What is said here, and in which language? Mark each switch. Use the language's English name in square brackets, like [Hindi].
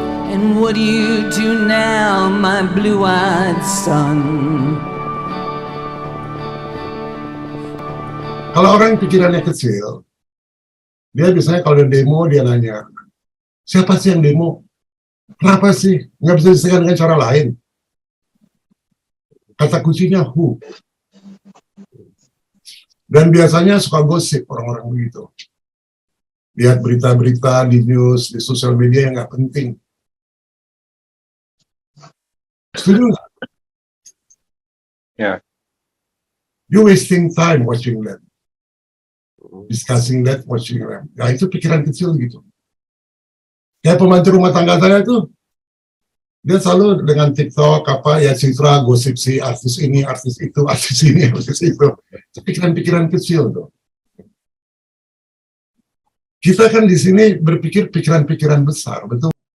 [English] And what do you do now, my blue-eyed son? [Indonesian] Kalau orang pikirannya kecil, dia biasanya kalau ada demo, dia nanya, siapa sih yang demo? Kenapa sih? Nggak bisa diselesaikan dengan cara lain. Kata kuncinya who. Dan biasanya suka gosip orang-orang begitu. Lihat berita-berita di news, di sosial media yang nggak penting. Setuju nggak? Ya. [English] You wasting time watching that. Discussing that, watching them. [Indonesian] Nah, itu pikiran kecil gitu. Kayak pembantu rumah tangga saya tuh, dia selalu dengan TikTok, apa ya, citra, gosip si artis ini, artis itu, artis ini, artis itu. Itu pikiran-pikiran kecil tuh. Kita kan di sini berpikir pikiran-pikiran besar, betul?